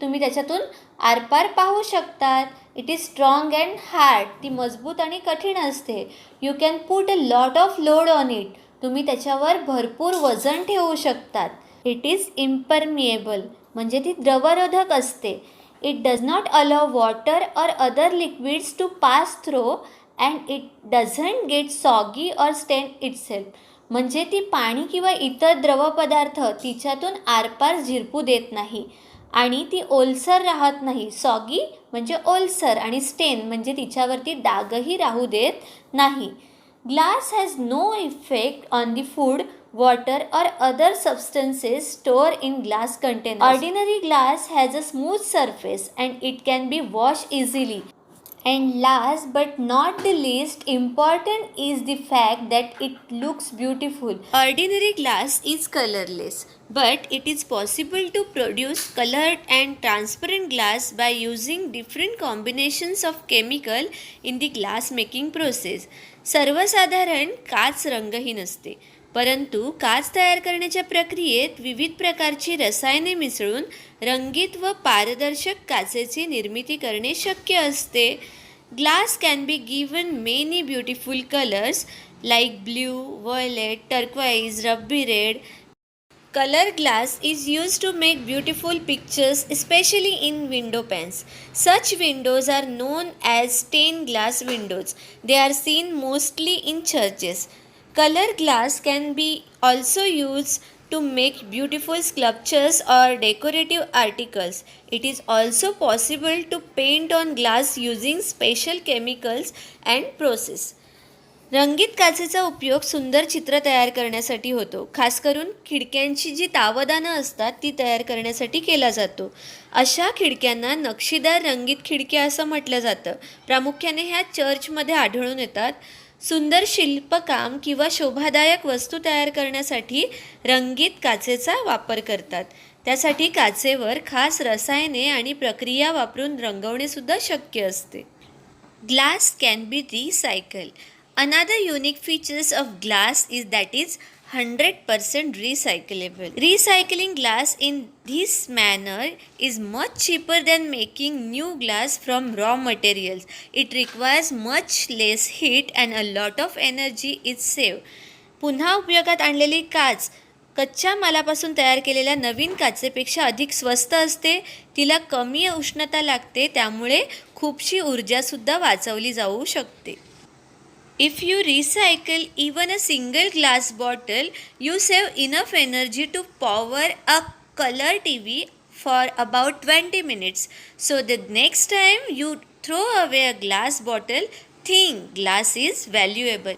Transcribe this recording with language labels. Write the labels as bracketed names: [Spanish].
[Marathi] तुम्ही त्याच्यातून आरपार पाहू शकतात. [English] It is strong and hard. [Marathi] ती मजबूत आणि कठीण असते. [English] You can put a lot of load on it. [Marathi] तुम्ही त्याच्यावर भरपूर वजन ठेवू शकतात. [English] It is impermeable. [Marathi] म्हणजे ती द्रवरोधक असते. [English] It does not allow water or other liquids to pass through and it doesn't get soggy or stain itself. [Marathi] म्हणजे ती पाणी किंवा इतर द्रवपदार्थ तिच्यातून आरपार झिरपू देत नाही आणि ती ओलसर राहत नाही. सॉगी म्हणजे ओलसर आणि स्टेन म्हणजे तिच्यावरती डागही राहू देत नाही. [English] Glass has no effect on the food, water or other substances stored in glass containers. Ordinary glass has a smooth surface and it can be washed easily. And last but not the least important is the fact that it looks beautiful. Ordinary glass is colorless, but it is possible to produce colored and transparent glass by using different combinations of chemical in the glass making process. [Marathi] सर्वसाधारण काच रंगहीन असते, परंतु काच तयार करण्याच्या प्रक्रियेत विविध प्रकारची रसायने मिसळून रंगीत व पारदर्शक काचेची निर्मिती करणे शक्य असते. [English] Glass can be given many beautiful colours like blue, violet, turquoise, ruby red. Color glass is used to make beautiful pictures, especially in window panes. Such windows are known as stained glass windows. They are seen mostly in churches. Color glass can be also used to make beautiful sculptures or decorative articles. It is also possible to paint on glass using special chemicals and process. [Marathi] रंगीत काचेचा उपयोग सुंदर चित्र तयार करण्यासाठी होतो. खास करून खिडक्यांची जी तावदानं असतात ती तयार करण्यासाठी केला जातो. अशा खिडक्यांना नक्षीदार रंगीत खिडक्या असं म्हटलं जातं. प्रामुख्याने ह्या चर्चमध्ये आढळून येतात. सुंदर शिल्पकाम किंवा शोभादायक वस्तू तयार करण्यासाठी रंगीत काचेचा वापर करतात. त्यासाठी काचेवर खास रसायने आणि प्रक्रिया वापरून रंगवणेसुद्धा शक्य असते. [English] Glass can be recycled. Another unique features of glass is that it's 100% recyclable. Recycling glass in this manner is much cheaper than making new glass from raw materials. It requires much less heat and a lot of energy is saved. [Marathi] पुन्हा उपयोगात आणलेली काच कच्च्या मालापासून तयार केलेल्या नवीन काचेपेक्षा अधिक स्वस्त असते. तिला कमी उष्णता लागते, त्यामुळे खूपशी ऊर्जासुद्धा वाचवली जाऊ शकते. [English] If you recycle even a single glass bottle, you save enough energy to power a color TV for about 20 minutes. So the next time you throw away a glass bottle, think glass is valuable.